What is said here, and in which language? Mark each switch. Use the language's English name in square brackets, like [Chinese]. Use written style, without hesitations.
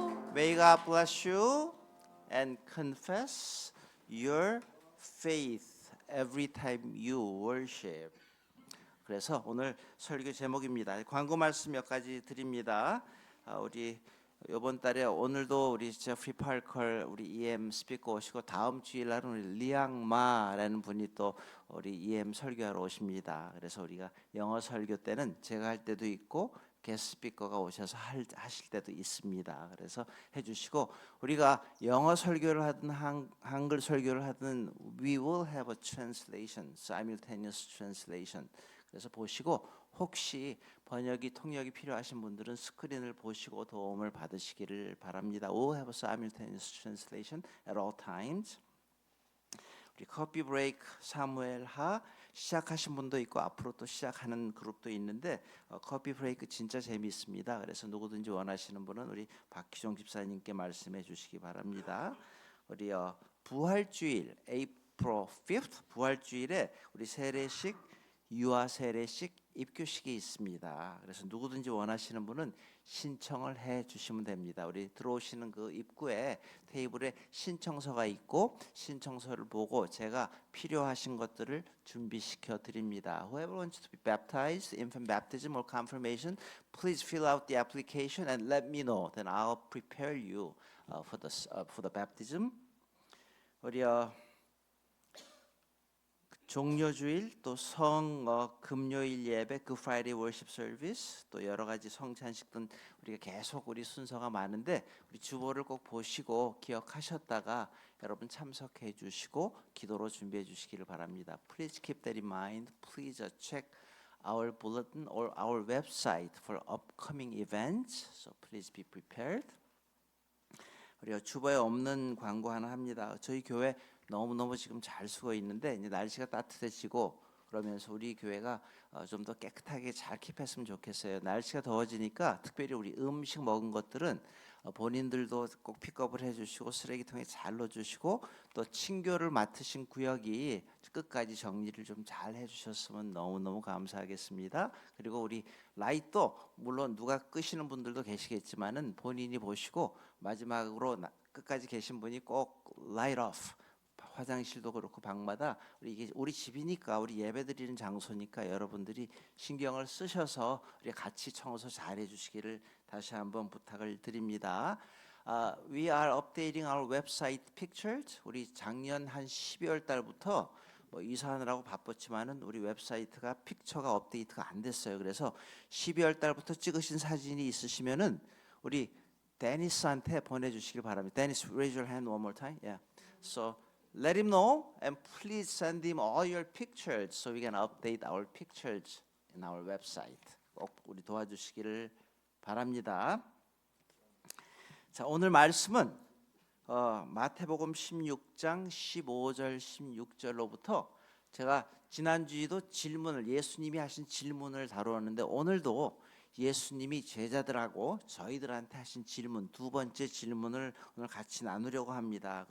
[English] May God bless you and confess your faith every time you worship. [Korean] 그래서 오늘 설교 제목입니다. 광고 말씀 몇 가지 드립니다. 우리 이번 달에 오늘도 우리 제프리 팔컬 우리 EM 스피커 오시고 다음 주일 날은 우리 리앙마라는 분이 또 우리 EM 설교하러 오십니다. 그래서 우리가 영어 설교 때는 제가 할 때도 있고 게스트 스피커가 오셔서 하실 때도 있습니다. 그래서 해주시고 우리가 영어 설교를 하든 한글 설교를 하든 we will have a translation, simultaneous translation. 그래서 보시고 혹시 번역이 통역이 필요하신 분들은 스크린을 보시고 도움을 받으시기를 바랍니다. [English] We'll have a simultaneous translation at all times. [Korean] 우리 커피 브레이크 사무엘하 시작하신 분도 있고 앞으로 또 시작하는 그룹도 있는데 커피 브레이크 진짜 재미있습니다. 그래서 누구든지 원하시는 분은 우리 박희종 집사님께 말씀해 주시기 바랍니다. 우리 부활주일 April 5th 부활주일에 우리 세례식 유아 세례식 입교식이 있습니다. 그래서 누구든지 원하시는 분은 신청을 해 주시면 됩니다. 우리 들어오시는 그 입구에 테이블에 신청서가 있고 신청서를 보고 제가 필요하신 것들을 준비시켜 드립니다. [English] Whoever wants to be baptized, infant baptism or confirmation, please fill out the application and let me know. Then I'll prepare you for the baptism. 우리 [Korean] 종료주일 또 금요일 예배 그 프라이데이 월십 서비스 또 여러 가지 성찬식 등 우리가 계속 우리 순서가 많은데 우리 주보를 꼭 보시고 기억하셨다가 여러분 참석해 주시고 기도로 준비해 주시기를 바랍니다. [English] Please keep that in mind. Please check our bulletin or our website for upcoming events. So please be prepared. [Korean] 우리가 주보에 없는 광고 하나 합니다. 저희 교회 너무너무 지금 잘 쓰고 있는데 이제 날씨가 따뜻해지고 그러면서 우리 교회가 좀 더 깨끗하게 잘 킵했으면 좋겠어요. 날씨가 더워지니까 특별히 우리 음식 먹은 것들은 본인들도 꼭 픽업을 해주시고 쓰레기통에 잘 넣어주시고 또 친교를 맡으신 구역이 끝까지 정리를 좀 잘 해주셨으면 너무너무 감사하겠습니다. 그리고 우리 라이트도 물론 누가 끄시는 분들도 계시겠지만은 본인이 보시고 마지막으로 끝까지 계신 분이 꼭 라이트 오프, 화장실도 그렇고 방마다 이게 우리 집이니까 우리 예배드리는 장소니까 여러분들이 신경을 쓰셔서 우리 같이 청소 잘 해주시기를 다시 한번 부탁을 드립니다. [English] We are updating our website pictures. [Korean] 우리 작년 한 12월 달부터 뭐 이사하느라고 바빴지만은 우리 웹사이트가 픽처가 업데이트가 안 됐어요. 그래서 12월 달부터 찍으신 사진이 있으시면은 우리 데니스한테 보내주시길 바랍니다. [English] 데니스, raise your hand one more time. Yeah. So let him know and please send him all your pictures so we can update our pictures in our website. [Korean] 꼭 우리 도와주시기를 바랍니다. 자, 오늘 말씀은 마태복음 16장 15절 16절로부터 제가 지난주에도 예수님이 하신 질문을 다루었는데 오늘도 예수님이 제자들하고 저희들한테 하신 질문, 두 번째 질문을 오늘 같이 나누려고 합니다.